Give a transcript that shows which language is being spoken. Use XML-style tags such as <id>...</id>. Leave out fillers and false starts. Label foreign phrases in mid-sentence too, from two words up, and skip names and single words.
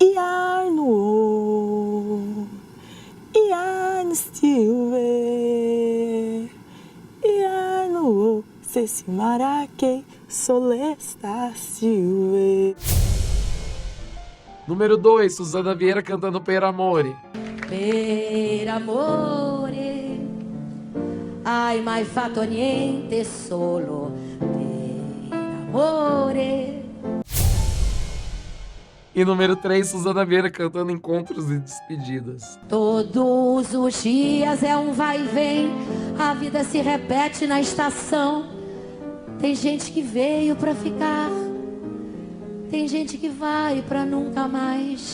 <pt>Yarno, Yarno Silver, Yarno, se si marake, solesta Silver. Número 2, Suzana Vieira cantando Per Amore.</pt> <it>Per amore, hai mai fatto niente solo per amore.</it> <pt>E número 3, Suzana Vieira cantando Encontros e Despedidas. Todos os dias é um vai e vem, a vida se repete na estação. Tem gente que veio pra ficar, tem gente que vai pra nunca mais.</pt>